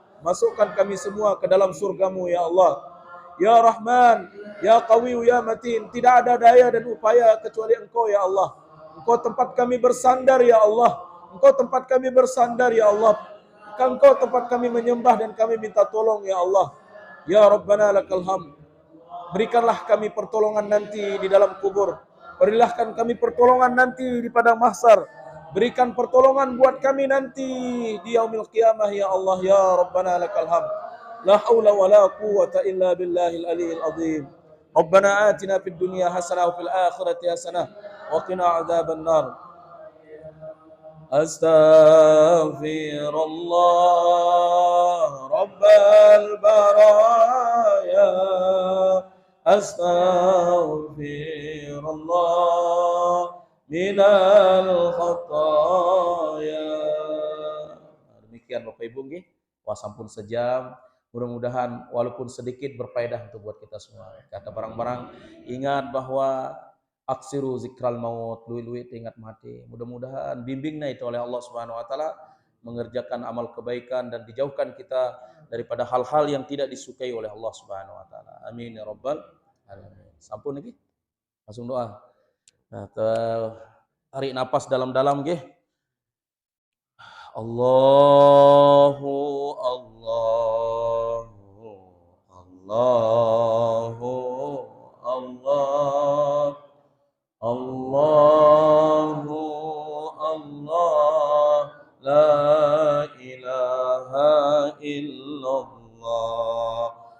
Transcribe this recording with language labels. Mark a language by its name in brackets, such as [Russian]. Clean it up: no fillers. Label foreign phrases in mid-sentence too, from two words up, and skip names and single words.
[Indonesian] Masukkan kami semua ke dalam surgamu [Arabic] ya Allah. Ya Rahman, Ya Qawiyu, Ya Matin, [Indonesian] tidak ada daya dan upaya kecuali Engkau [Arabic] ya Allah. [Indonesian] Engkau tempat kami bersandar [Arabic] ya Allah. [Indonesian] Engkau tempat kami bersandar [Arabic] ya Allah. [Indonesian] Engkau tempat kami menyembah dan kami minta tolong [Arabic] ya Allah. Ya Rabbana lakal hamd. [Indonesian] Berikanlah kami pertolongan nanti di dalam kubur. Berilah kami pertolongan nanti di padang mahsyar. Berikan pertolongan buat kami nanti di [Arabic] yaumil qiyamah ya Allah. Ya Rabbana lakal hamd. لا حول ولا قوة إلا بالله العلي العظيم. ربنا آتنا في الدنيا حسنة وفي الآخرة حسنة وقنا عذاب النار. أستغفر الله رب البرايا. أستغفر الله من الخطايا. [Indonesian] Demikian Bapak Ibu nggih, puasa pun sejam. Mudah-mudahan walaupun sedikit berfaedah untuk buat kita semua. Kata barang-barang, ingat bahwa [Arabic] aksiru zikral maut, [Indonesian] luit-luit ingat mati. Mudah-mudahan bimbingnya itu oleh [Arabic] Allah Subhanahu wa taala [Indonesian] mengerjakan amal kebaikan dan dijauhkan kita daripada hal-hal yang tidak disukai oleh [Arabic] Allah Subhanahu wa taala. Amin ya rabbal alamin. [Javanese] Sampun nggih. [Indonesian] Langsung doa. Nah, tarik napas dalam-dalam nggih. [Arabic] Allahu Allahu Allah Allahu Allah la ilaha illallah